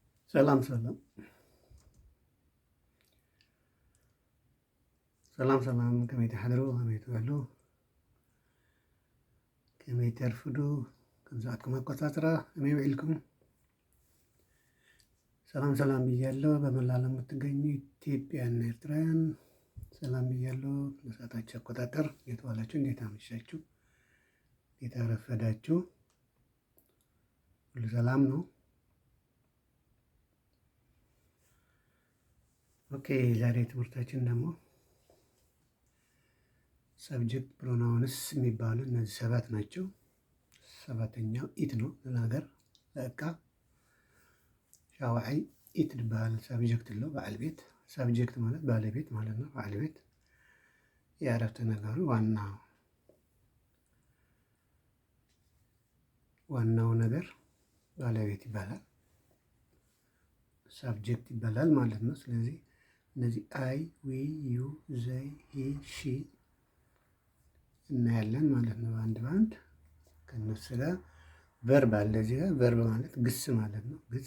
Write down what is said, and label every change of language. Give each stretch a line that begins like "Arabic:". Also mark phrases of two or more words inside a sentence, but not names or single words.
Tigrinya: ሰላም ሰላም ሰላም ሰላም ከመይ ተሓድሩ ከመይ ትበሉ ከመይ ተርፍዱ ከምዝኣትኩም ኣቆፃፅራ ከመይ ውዒልኩም
Amharic: ሰላም ሰላም ብያለሁ። በመላ ዓለም የምትገኙ ኢትዮጵያና ኤርትራውያን ሰላም ብያለሁ። ለሰዓታችሁ አቆጣጠር እንዴት ዋላችሁ? እንዴት አመሻችሁ? እንዴት አረፈዳችሁ? ሁሉ ሰላም ነው? ኦኬ ዛሬ ትምህርታችን ደግሞ
English: subject pronouns
Amharic: የሚባሉ እነዚህ ሰባት ናቸው። ሰባተኛው ኢት ነው ለነገር ለእቃ
Tigrinya: ሻውዓይ ኢት ዝበሃል ሰብጀክት ሎ በዓል ቤት
Amharic: ሰብጀክት ማለት ባለቤት ማለት ነው።
Tigrinya: በዓል ቤት
Amharic: የአረፍተ ነገሩ ዋናው ነገር ባለቤት ይባላል፣ ሳብጀክት ይባላል ማለት ነው። ስለዚህ እነዚህ
English: I, we, you, they, he, she
Amharic: እናያለን ማለት ነው። አንድ በአንድ ከነሱ ጋር ቨርብ አለ እዚህ ጋር። ቨርብ ማለት ግስ ማለት ነው።